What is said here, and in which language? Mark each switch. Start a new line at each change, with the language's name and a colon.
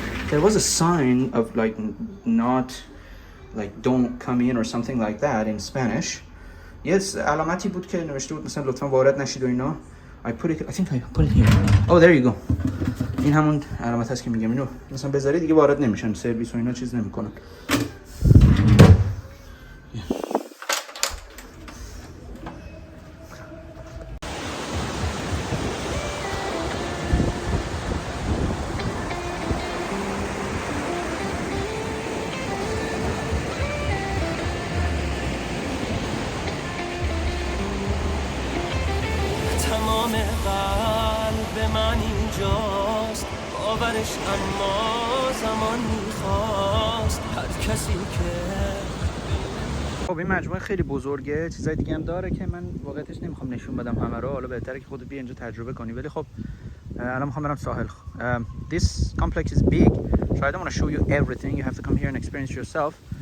English: There was a sign of like not like don't come in or something like that in Spanish.
Persian: Yes, علامتی بود که نوشته بود مثلا لطفاً وارد نشید و اینا.
English: I think I put it here. Oh, there you go.
Persian: این همون علامت هست که میگم اینو مثلا بذاری دیگه وارد نمیشن، سرویس و اینا چیز نمیکنن. اینجاست باورش اما زمان میخواست هر کسی که خب این مجموعه خیلی بزرگه، چیزای دیگه هم داره که من واقعیتش نمیخوام نشون بدم همه رو، حالا بهتره که خودت بیا اینجا تجربه کنی. ولی خب الان میخوام برم ساحل.
English: This complex is big, so I don't want to show you everything. You have to come here and experience yourself.